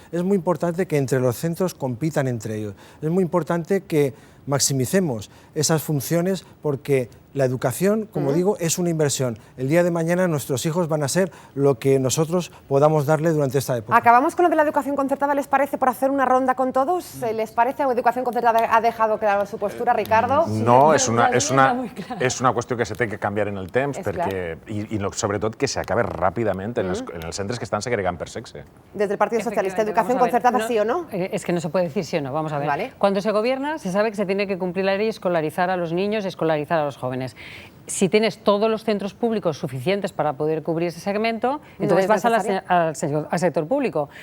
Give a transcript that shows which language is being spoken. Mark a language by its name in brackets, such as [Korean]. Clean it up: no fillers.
[Spanish] Es muy importante que entre los centros compitan entre ellos. Es muy importante que maximicemos esas funciones porque la educación, como digo, es una inversión. El día de mañana nuestros hijos van a ser lo que nosotros podamos darle durante esta época. Acabamos con lo de la educación concertada, ¿les parece, por hacer una ronda con todos? ¿Les parece? ¿O educación concertada ha dejado claro su postura, Ricardo? [Catalan] No, és una qüestió que se té que canviar en el temps i sobretot que s'acabe ràpidament en els centres que estan segregant per sexe. [Spanish] Desde el Partido Socialista, ¿educación concertada sí o no? Es que no se puede decir sí o no, vamos a ver. Cuando se gobierna se sabe que se tiene que cumplir la ley y escolarizar a los niños y escolarizar a los jóvenes. Si tienes todos los centros públicos suficientes para poder cubrir ese segmento, entonces vas al sector público.